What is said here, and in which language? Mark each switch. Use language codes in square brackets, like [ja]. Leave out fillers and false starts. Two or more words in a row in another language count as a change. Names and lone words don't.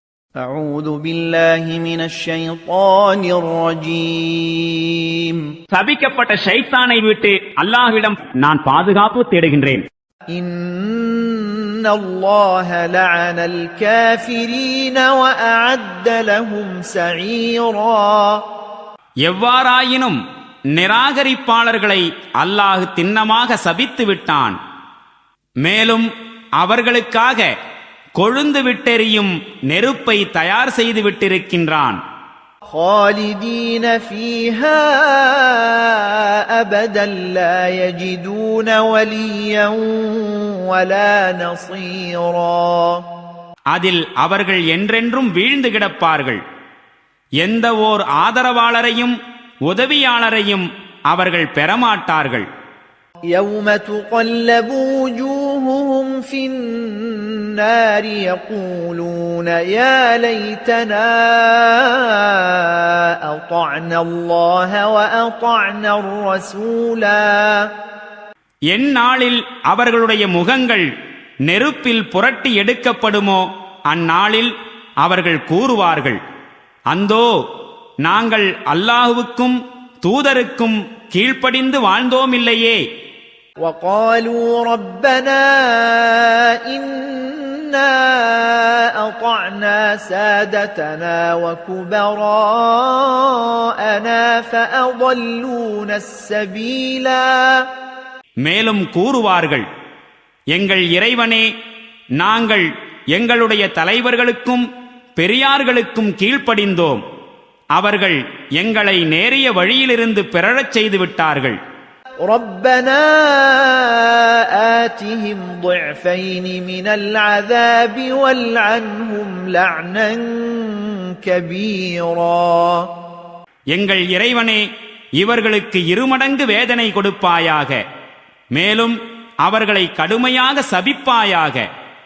[ar] أعوذ بالله من الشيطان الرجيم [ta] சபிக்கப்பட்ட ஷைத்தானை விட்டு அல்லாஹ்விடம் நான் பாதுகாப்பு தேடுகின்றேன். [ar] إن الله لعن الكافرين وأعد لهم سعيرا [ta] எவ்வாறாயினும் நிராகரிப்பாளர்களை அல்லாஹ் திண்ணமாக சபித்து விட்டான். மேலும் அவர்களுக்காக கொழுந்து விட்டெறியும் நெருப்பை தயார் செய்து விட்டிருக்கின்றான். [ar] خالدين فيها أبدا لا يجدون وليا ولا نصيرا [ta] அதில் அவர்கள் என்றென்றும் வீழ்ந்து கிடப்பார்கள். எந்த ஓர் ஆதரவாளரையும் உதவியாளரையும் அவர்கள் பெறமாட்டார்கள். [ar] يوم تقلب وجوههم في النار يقولون يا ليتنا أطعنا الله وأطعنا الرسولا [ta] எந்நாளில் அவர்களுடைய முகங்கள் நெருப்பில் புரட்டி எடுக்கப்படுமோ அந்நாளில் அவர்கள் கூறுவார்கள், அந்தோ நாங்கள் அல்லாஹுவுக்கும் தூதருக்கும் கீழ்ப்படிந்து வாழ்ந்தோமில்லையே. [ar] وقالوا ربنا إنا أطعنا سادتنا وكبراءنا فأضلونا السبيلا [ta] மேலும் கூறுவார்கள், எங்கள் இறைவனே, நாங்கள் எங்களுடைய தலைவர்களுக்கும் பெரியார்களுக்கும் கீழ்ப்படிந்தோம், அவர்கள் எங்களை நேரிய வழியிலிருந்து பிறழச் செய்து விட்டார்கள். [ar] ربنا آتهم ضعفين من العذاب والعنهم لعنا كبيرا [ta] எங்கள் இறைவனே, இவர்களுக்கு இருமடங்கு வேதனை கொடுப்பாயாக, மேலும் அவர்களை கடுமையாக சபிப்பாயாக.